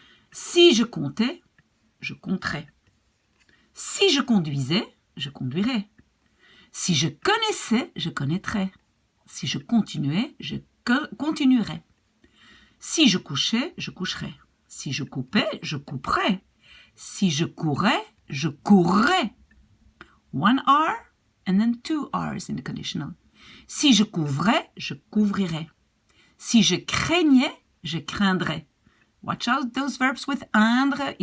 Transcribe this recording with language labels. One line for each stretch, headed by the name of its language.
French: Si je comptais, je compterais. Si je conduisais, je conduirais. Si je connaissais, je connaîtrais. Si je continuais, je continuerais. Si je couchais, je coucherais. Si je coupais, je couperais. Si je courais, je courrais.
English: 1 R and then 2 R's in the conditional.
French: Si je couvrais, je couvrirais. Si je craignais, je craindrais.
English: Watch out those verbs with indre.